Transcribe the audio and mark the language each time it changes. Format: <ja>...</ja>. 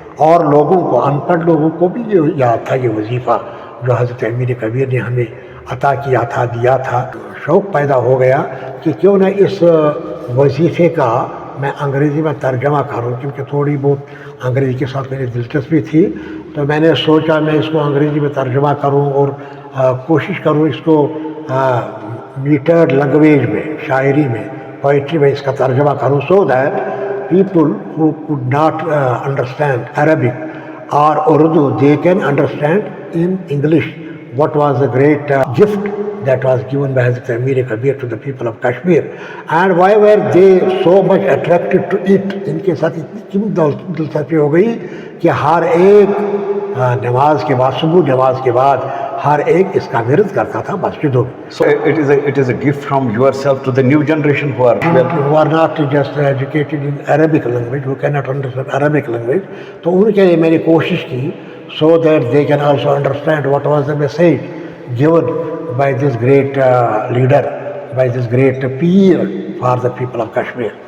<ur>اور لوگوں کو، ان پڑھ لوگوں کو بھی یہ یاد تھا یہ وظیفہ جو حضرت امیر کبیر نے ہمیں عطا کیا تھا، دیا تھا. شوق پیدا ہو گیا کہ کیوں نہ اس وظیفے کا میں انگریزی میں ترجمہ کروں، کیونکہ تھوڑی بہت انگریزی کے ساتھ میری دلچسپی تھی. تو میں نے سوچا میں اس کو انگریزی میں ترجمہ کروں</ur> <en>اور کوشش کروں اس کو میٹرڈ لینگویج میں، شاعری میں، پوئٹری میں اس کا ترجمہ کروں، so that people who could not understand Arabic or Urdu, they can understand in English what was the great gift that was given by Hazrat Amir Kabir to the people of Kashmir, and why were they so much attracted to it.</en> <ur>ان کے ساتھ اتنی کیوں دلچسپی ہو گئی کہ ہر ایک نماز کے بعد، صبح نماز کے بعد ہر ایک اس کا ورد کرتا تھا مسجدوں میں.</ur> <en>So it is a gift from yourself to the new generation who are who are not just educated in Arabic language, who cannot understand Arabic language,</en> <ur>تو ان کے لیے میں نے کوشش کی</ur> <en>so that they can also understand what was the message given by this great leader, by this great peer for the people of Kashmir.</en>